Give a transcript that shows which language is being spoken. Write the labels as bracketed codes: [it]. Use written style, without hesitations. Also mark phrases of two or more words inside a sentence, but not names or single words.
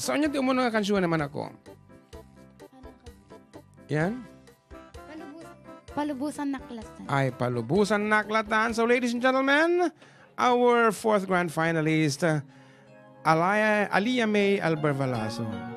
[ilo] So, anya ti umuna nga kansyon ng anak ko. Yan. Palubusan Naklatan. Ay, Palubusan Naklatan. [en] So, ladies and gentlemen, our fourth grand finalist, Alia May Albervalazo.